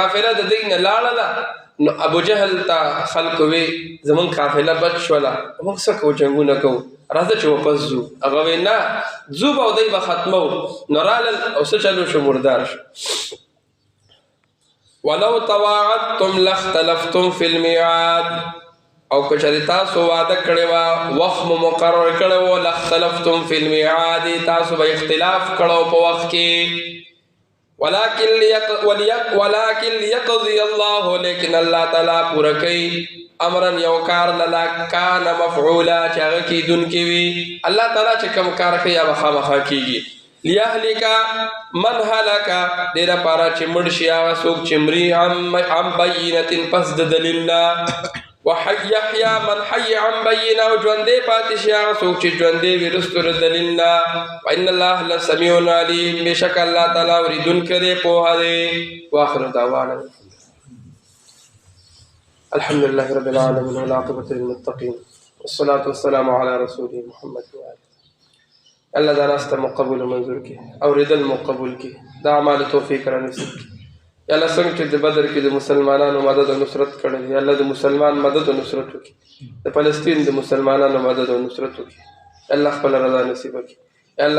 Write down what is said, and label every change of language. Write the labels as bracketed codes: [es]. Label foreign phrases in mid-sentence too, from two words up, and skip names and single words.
[ps] قافله د دوی نه لاړله نو ابو جهل ته خلکو وی زمونږ قافله بد شوله موږ څه کوو جنګونه کوو راځه چې واپس ځو هغه وی نه ځو به او دی به ختمو نو رالل او څه چلو شو مردار شو [ar] ولو تواعدتم لاختلفتم فی الميعاد [ps] او که چېرې تاسو واده کړې وه وخت مو مقرر کړی و [ar] لاختلفتم فی الميعاد [ps] تاسو به اختلاف کړو په وخت کې [ar] ولكن ليقضي الله [ps] لیکن الله تعالی پوره کوي امرا یو کار [ar] للا کان مفعولا [ps] چې هغه کیدونکی وي الله تعالی چې کوم کار کوي هغه خامخا کیږي [ar] لیهلک من هلک [ps] دې دپاره چې مړ شي هغه څوک چې مري [ar] عن بینة [ps] پس د دلیل نه [ar] وحیا من حی عن بینه [ps] او ژوندی پاتې شي هغه څوک چې ژوندی وي وروستو د دلیل نه [ar] وان الله لسمیع علیم [ps] بېشکه الله تعالی اورېدونکی دی پوهه دی [ar] واخر دعوانا الحمد لله رب العالمين والعاقبة للمتقين والصلاة والسلام على رسوله محمد وآله [ps] الله دا ناسته مقبول منظور کی اوریدل مقبول کی دا اعمال توفیق را نصیب کی یا الله څنګه چې د بدر کې د مسلمانانو مدد او نصرت کړی یا الله د مسلمان مدد او نصرت وکړي د فلسطین د مسلمانانو مدد او نصرت وکړي الله خپل رضا نصیب کړي یا الله